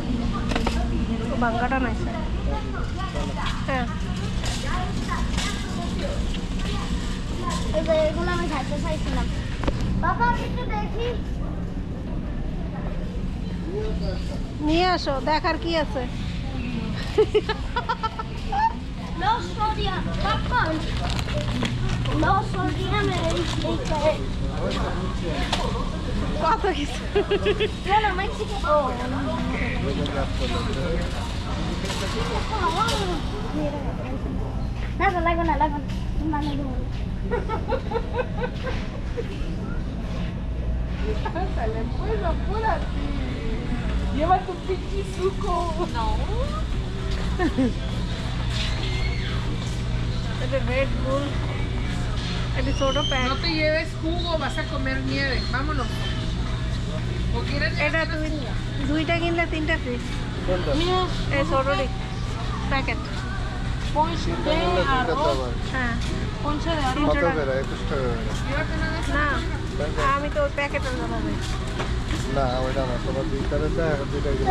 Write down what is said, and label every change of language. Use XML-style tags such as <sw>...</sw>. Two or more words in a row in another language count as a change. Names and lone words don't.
<bn>বাঙ্গাটা নাই স্যার। হ্যাঁ এই যে এগুলো আমি খাইতে চাইছিলাম। বাবা আমি একটু দেখি। নিয়ে আসো, দেখার কি আছে।</bn> <en>No sodium popcorn. No sodium</en> <bn>কত কিছু।</bn> <es>Bueno, Mexico. Oh.</es> <bn>না লাগবে না লাগবে না</bn> <es>Sale, pues apúrate. Lleva tu pinche suco. No. Es de Red Bull. El soda pack. No te lleves jugo, vas a comer nieve. Vámonos. ¿O quieres</es> <bn>এটা তুমি দুইটা কিনলে তিনটা ফ্রি কোনটা এই ছোটটি প্যাকেট তিনটা নিলে দুইটা দাম আর হ্যাঁ কত করে 21 টাকা করে না আমি তো ওই প্যাকেটের দাম হবে না ওইটা না তোমার দুইটারে দেয় আর দুইটা কিনে</bn>